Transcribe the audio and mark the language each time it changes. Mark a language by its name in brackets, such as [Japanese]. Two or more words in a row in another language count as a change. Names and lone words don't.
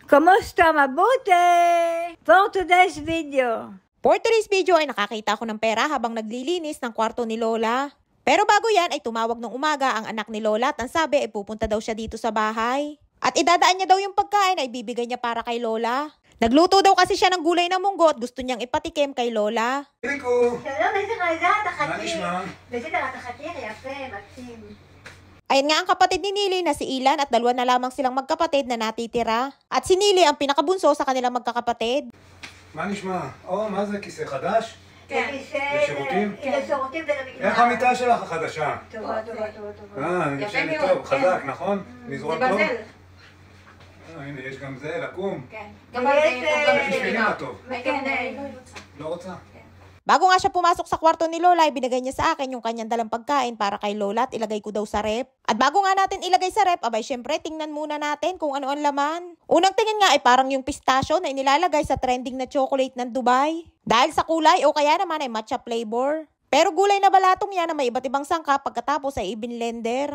[Filipino] Kamusta? Mabuti? [English] For today's video. For today's video [Filipino] ay nakakita ako ng pera habang naglilinis ng kwarto ni Lola. Pero bago yan ay tumawag ng umaga ang anak ni Lola at ang sabi ay pupunta daw siya dito sa bahay. At idadaan niya daw yung pagkain ay bibigay niya para kay Lola. Nagluto daw kasi siya ng gulay na munggo at gusto niyang ipatikim kay Lola. Rico! Ayan nga ang kapatid ni Nili na si Ilan at dalawa na lamang silang magkapatid na natitira. At si Nili ang pinakabunso sa kanilang magkakapatid. [Hebrew] מה נשמע? מה זה כיסא חדש? כן. לשירותים? לשירותים ולמקלחת. איך המיטה שלך החדשה? טובה. אני ישן לי טוב, חזק, נכון? מזרון טוב? זה בזל. הנה, יש גם זה, לקום. כן. גם על זה, יש בשבילי מה טוב. לא רוצה? [Filipino] Bago nga siya pumasok sa kwarto ni Lola, ibinigay niya sa akin yung kanyang dalang pagkain para kay Lola at ilagay ko daw sa rep. At bago nga natin ilagay sa rep, abay syempre tingnan muna natin kung ano ang laman. Unang tingin nga ay parang yung pistachio na inilalagay sa trending na chocolate ng Dubai. Dahil sa kulay o kaya naman ay [English] matcha flavor. [Filipino] Pero gulay na balatong yan na may iba't ibang sangkap pagkatapos ay ibinlender.